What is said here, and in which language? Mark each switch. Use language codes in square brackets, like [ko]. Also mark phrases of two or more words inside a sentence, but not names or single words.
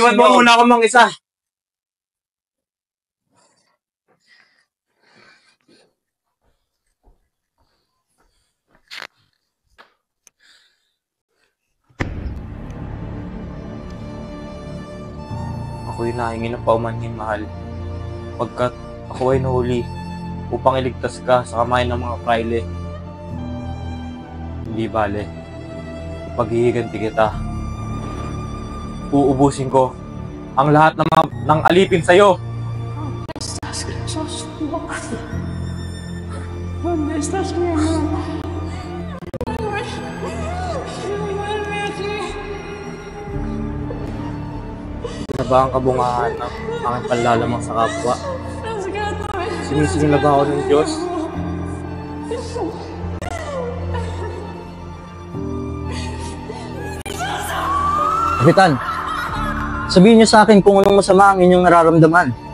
[tl] Iwan mo muna ako mang isa. Ako'y nahingi ng paumanhin, mahal. Pagkat ako ay nahuli upang iligtas ka sa kamay ng mga praile. Hindi bale. Paghihiganti kita. Uubusin ko ang lahat ng alipin sa'yo. [es] Estás gracioso. ¿Dónde estás, mi amor? Vuelve aquí. [tl] Na ba ang kabungahan ng aking panlalamang sa kapwa? Sinisingil na ba ako ng Diyos? Kapitan, sabihin niyo sa akin kung anong masama ang inyong nararamdaman.